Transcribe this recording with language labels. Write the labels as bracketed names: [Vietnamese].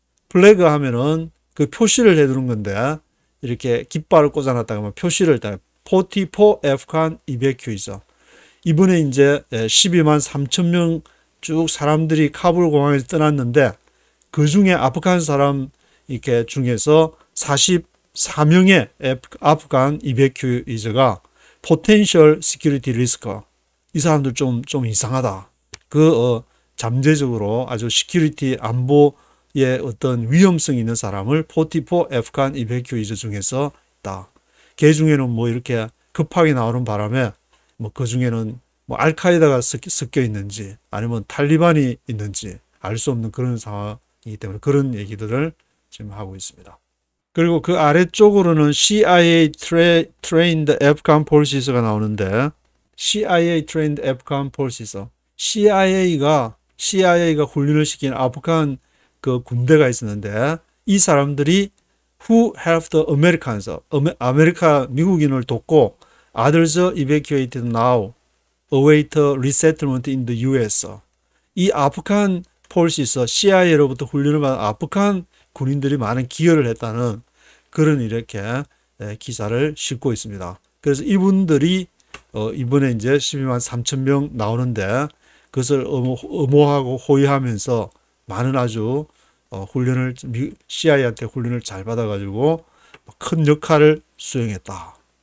[Korean] 플래그 하면은 그 표시를 해두는 건데 이렇게 깃발을 꽂아놨다가 하면 표시를 다 [English] 44 Afghan evacuees, [Korean] 이번에 이제 12만 3천 명 쭉 사람들이 카불 공항에서 떠났는데 그 중에 아프간 사람 이렇게 중에서 44명의 아프간 이베큐이즈가 [English] potential security risk. [Korean] 이 사람들 좀 이상하다. 잠재적으로 아주 시큐리티 안보에 어떤 위험성이 있는 사람을 [English] 44 Afghan evacuees [Korean] 중에서 있다. 걔 중에는 뭐 이렇게 급하게 나오는 바람에 뭐 그 중에는 뭐 알카에다가 섞여 있는지 아니면 탈리반이 있는지 알 수 없는 그런 상황이기 때문에 그런 얘기들을 지금 하고 있습니다. 그리고 그 아래쪽으로는 [English] CIA trained Afghan forces가 [Korean] 나오는데 [English] CIA trained Afghan forces. [Korean] CIA가 훈련을 시킨 아프간 그 군대가 있었는데 이 사람들이 who helped the Americans, 미국인을 돕고 [English] others evacuated now await resettlement in the US. [Korean] 이 아프간 폴시스 CIA로부터 훈련을 받은 아프간 군인들이 많은 기여를 했다는 그런 이렇게 기사를 싣고 있습니다. 그래서 이분들이 이번에 이제 12만 3천 명 나오는데 그것을 엄호하고 호위하면서 많은 아주 훈련을 CIA한테 훈련을 잘 받아가지고 큰 역할을 수행했다.